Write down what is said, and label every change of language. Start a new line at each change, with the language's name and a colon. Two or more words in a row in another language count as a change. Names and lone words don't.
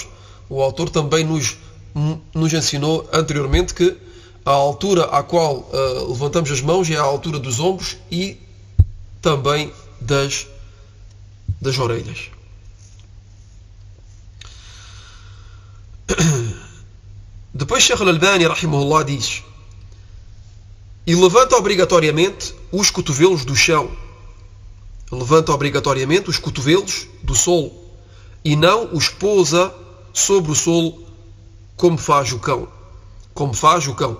Portuguese: O autor também nos ensinou anteriormente que a altura à qual levantamos as mãos é a altura dos ombros e também das orelhas. Depois Sheikh al-Albani, rahimahullah, diz: e levanta obrigatoriamente os cotovelos do chão. Levanta obrigatoriamente os cotovelos do solo e não os pousa sobre o solo como faz o cão. Como faz o cão.